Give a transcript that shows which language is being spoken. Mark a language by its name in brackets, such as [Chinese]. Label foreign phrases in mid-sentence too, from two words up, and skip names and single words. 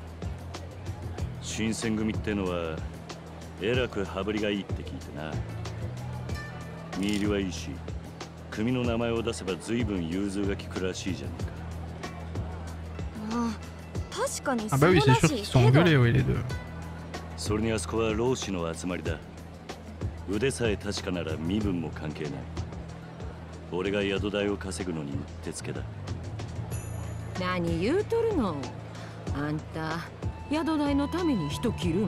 [Japanese] 新選組ってのはえらく羽振りがいいって聞いてな。見入りはいいし、組の名前を出せば随分融通が利くらしいじゃねえか。ああ、確かにそうらしいけど。 [French] Ah bah oui, c'est sûr qu'ils sont engueulés, oui, les deux. [Japanese] それにあそこは老子の集まりだ。腕さえ確かなら身分も関係ない。俺が宿代を稼ぐのにうってつけだ。何言うとるの？あんた宿代のために人切るの？